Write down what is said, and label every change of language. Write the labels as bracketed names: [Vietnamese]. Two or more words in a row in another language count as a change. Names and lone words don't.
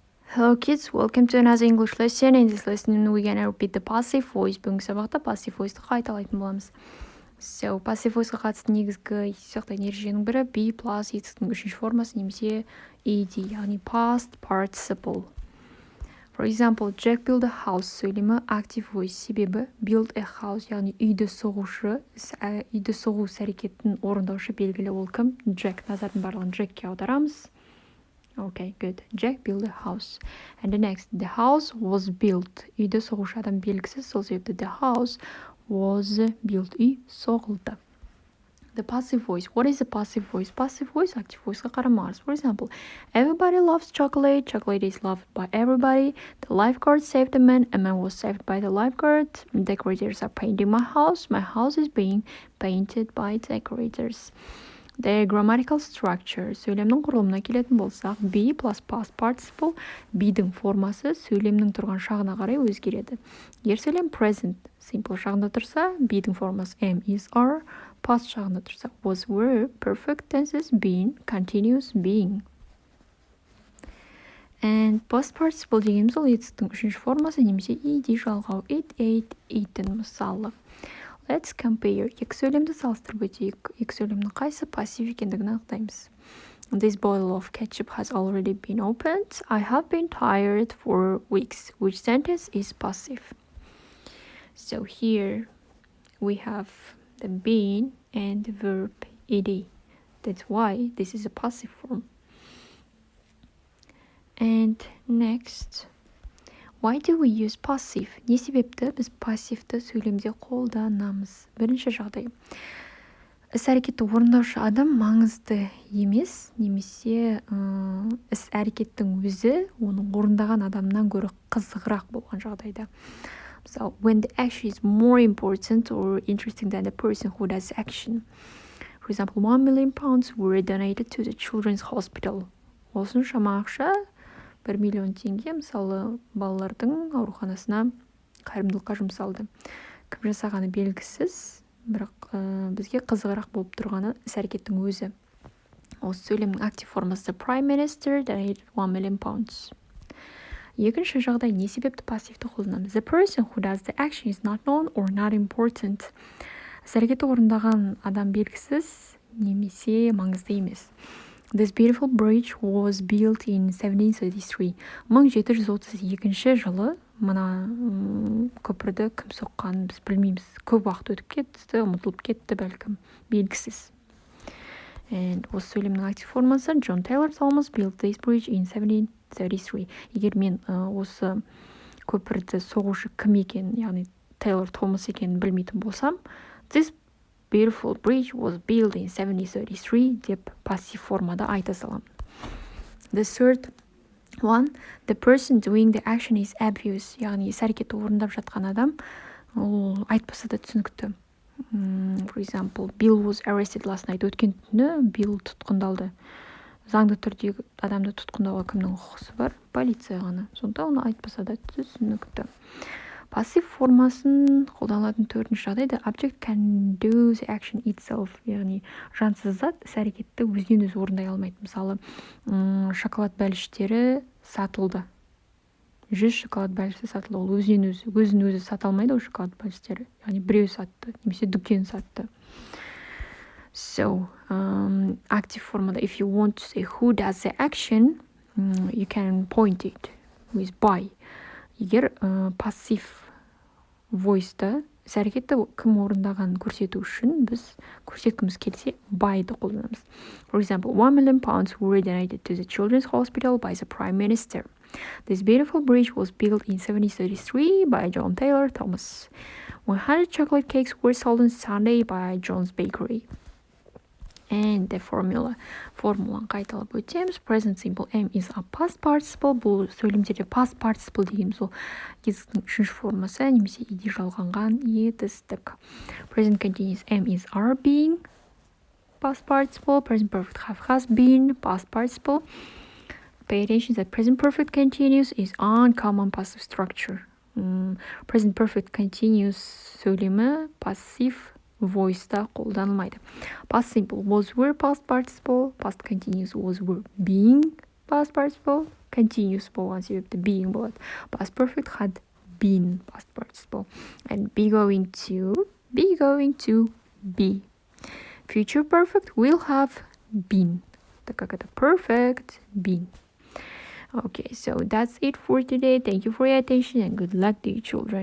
[English] Hello kids, welcome to another English lesson. In this lesson, we're gonna repeat the passive voice. [Kazakh] Бүгінгі сабақта [English] passive voice'ты [Kazakh] қайталайтын боламыз. [English] So, passive voice'ға [Kazakh] қатысты негізгі сақтайтын ереженің бірі [English] be plus [Kazakh] етістің үшінші формасы немесе ed, яғни [English] past participle. For example, Jack built a house сөйлемі active voice, себебі build a house, [Kazakh] яғни үйді соғушы, үйді соғу әрекетін орындаушы белгілі ол кім? Jack. Назардың барлығын Jackке аударамыз. [English] Okay, good. Jack built a house. And the next, the house was built. [Kazakh] Үйді соғушы адам белгісіз, сол себепті [English] the house was built. [Kazakh] Үй соғылды. [English] The passive voice. What is a passive voice? Passive voice, active voice. For example, everybody loves chocolate. Chocolate is loved by everybody. The lifeguard saved a man. A man was saved by the lifeguard. Decorators are painting my house. My house is being painted by decorators. The grammatical structure. [Kazakh] Сөйлемнің құрылымына келетін болсақ, [English] be plus past participle, [Kazakh] be'дің формасы сөйлемнің тұрған шағына қарай өзгереді. Егер сөйлем [English] present, simple [Kazakh] шағында тұрса, be'дің формасы [English] am, is, are, past [Kazakh] шағында тұрса, [English] was, were, perfect tenses, been, continuous, being. And past participle [Kazakh] дегеніміз ол етістің үшінші формасы немесе ed жалғау, [English] it, ate, eaten мысалы. Let's compare. [Kazakh] Екі сөйлемді салыстырып өтейік. Екі сөйлемнің қайсы пассив екендігін анықтаймыз. [English] This bottle of ketchup has already been opened. I have been tired for weeks. Which sentence is passive? So here we have the been and the verb ed. That's why this is a passive form. And next, why do we use passive? [Kazakh] Не себепті біз пассивті сөйлемде қолданамыз? Бірінші жағдай. Іс-әрекетті орындаушы адам маңызды емес, немесе іс-әрекеттің өзі оның орындаған адамнан гөрі қызығырақ болған жағдайда. [English] So, when the action is more important or interesting than the person who does action. For example, 1 million pounds were donated to the children's hospital. [Kazakh] Осыншама ақша 1 миллион теңге мысалы балалардың ауруханасына қайырымдылыққа жұмсалды. Кім жасағаны белгісіз, бірақ бізге қызығырақ болып тұрғаны іс-әрекеттің өзі. Осы сөйлемнің актив формасы [English] Prime Minister donated 1 million pounds. [Kazakh] Екінші жағдай не себепті пассивті қолданамыз? [English] The person who does the action is not known or not important. [Kazakh] Іс-әрекетті орындаған адам белгісіз немесе маңызды емес. [English] This beautiful bridge was built in 1733. [Kazakh] 1732 жылы мына көпірді кім соққанын біз білмейміз. Көп уақыт өтіп кетті, ұмытылып кетті бәлкім, белгісіз. [English] And [Kazakh] осы сөйлемнің актив формасы [English] John Taylor Thomas built this bridge in 1733. [Kazakh] Егер мен осы көпірді соғушы кім екен, яғни Taylor Thomas екенін білмейтін болсам, [English] this beautiful bridge was built in 1733 [Kazakh] деп пассив формада айта салам. [English] The third one, the person doing the action is obvious, [Kazakh] яғни іс-әрекетті орындап жатқан адам ол айтпаса да түсінікті. For example, Bill was arrested last night. Өткен түні Bill тұтқындалды. Заңды түрдегі адамды тұтқындауға кімнің құқысы бар? Полиция ғана. Сонда оны айтпаса да түсінікті. Пассив формасын қолданылатын төртінші жағдай [English] the object can do the action itself, [Kazakh] яғни жансыз зат іс-әрекетті өзінен өзі орындай алмайды. Мысалы, шоколад бәліштері сатылды. 100 шоколад бәліші сатылды. Ол өзін өзі сата алмайды ол шоколад бәліштері. Яғни біреу сатты, немесе дүкен сатты. [English] So, active формада if you want to say who does the action, you can point it with by. [Kazakh] Егер пассив voice'да іс-әрекетті кім орындағанын көрсету үшін біз көрсеткіміз келсе by'ды қолданамыз. [English] For example, 1 million pounds were donated to the children's hospital by the Prime Minister. This beautiful bridge was built in 1733 by John Taylor Thomas. 100 chocolate cakes were sold on Sunday by John's Bakery. And the formula. [Kazakh] Формуланы қайталап өтеміз. [English] Present simple am is a past participle. [Kazakh] Бұл сөйлемдерде [English] past participle [Kazakh] дегеніміз ол етістің үшінші формасы немесе ed жалғанған етістік. [English] Present continuous am is are being past participle. Present perfect have has been past participle. Pay attention that present perfect continuous is uncommon passive structure. [Kazakh] Present perfect continuous сөйлемі [English] passive voice'да [Kazakh] қолданылмайды. [English] Past simple was were past participle, past continuous was were being past participle, continuous [Kazakh] болған себепті [English] being болады. Past perfect had been past participle. And be going to be. Future perfect will have been. [Russian] Так как это [English] perfect, been. Okay, so that's it for today. Thank you for your attention and good luck to you children.